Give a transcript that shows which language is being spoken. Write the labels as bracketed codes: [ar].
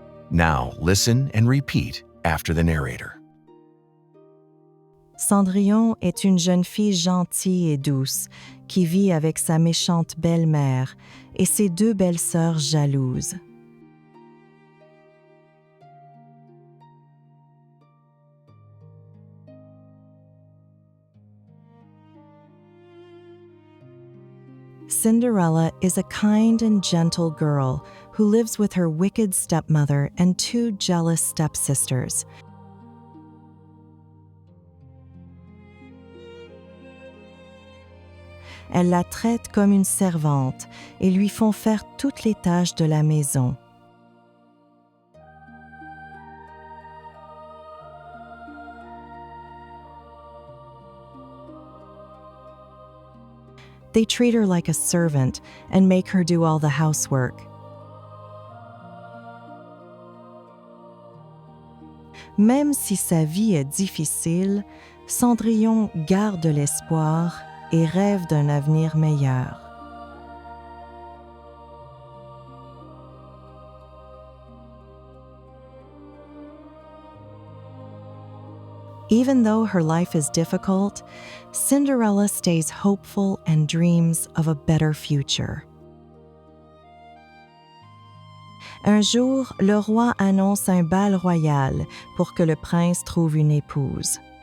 [en] Now, listen and repeat after the narrator. [fr] Cendrillon est une jeune fille gentille et douce qui vit avec sa méchante belle-mère et ses deux belles-sœurs jalouses. [en] Cinderella is a kind and gentle girl who lives with her wicked stepmother and two jealous stepsisters. [fr] Elles la traitent comme une servante et lui font faire toutes les tâches de la maison. [en] They treat her like a servant and make her do all the housework. [fr] Même si sa vie est difficile, Cendrillon garde l'espoir et rêve d'un avenir meilleur. [en] Even though her life is difficult, Cinderella stays hopeful and dreams of a better future. [fr] Un jour, le roi annonce un bal royal pour que le prince trouve une épouse.